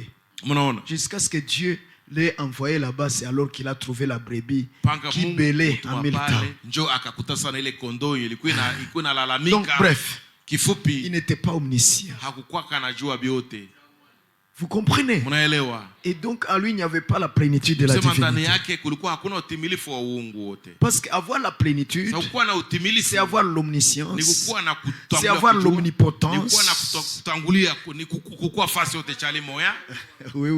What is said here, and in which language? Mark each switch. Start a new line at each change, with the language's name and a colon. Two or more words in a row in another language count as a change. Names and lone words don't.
French: Jusqu'à ce que Dieu l'ait envoyé là-bas, c'est alors qu'il a trouvé la brebis qui bêlait en Milltown.
Swahili: Njoo akakuta sana ile kondoo ilikuwa inalalamika.
French: Donc bref,
Swahili: kifupi,
French: il n'était pas omniscient.
Swahili: Hakukuwa kanajua vyote.
French: Vous comprenez? Et donc à lui il n'y avait pas la plénitude de la divinité. Parce qu'avoir la plénitude, c'est avoir l'omniscience, c'est avoir l'omnipotence. Oui.